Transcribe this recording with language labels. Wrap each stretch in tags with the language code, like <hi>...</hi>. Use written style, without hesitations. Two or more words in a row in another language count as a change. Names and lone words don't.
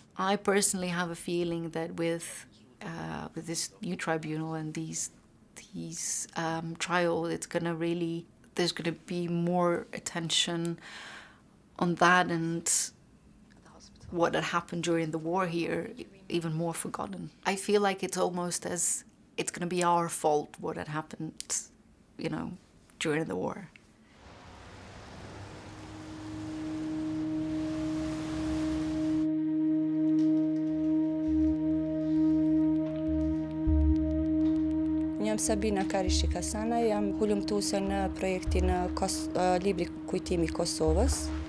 <en>I personally have a feeling that with this new tribunal and these trial, it's going to really, there's going to be more attention on that, and what had happened during the war here, even more forgotten. I feel like it's almost as, it's going to be our fault what had happened, you know, during the war.</en> <sq>Jam Sabina Karishi-Kasana, jam hulumtuese në projektin Libri Kujtimi Kosovës.</sq>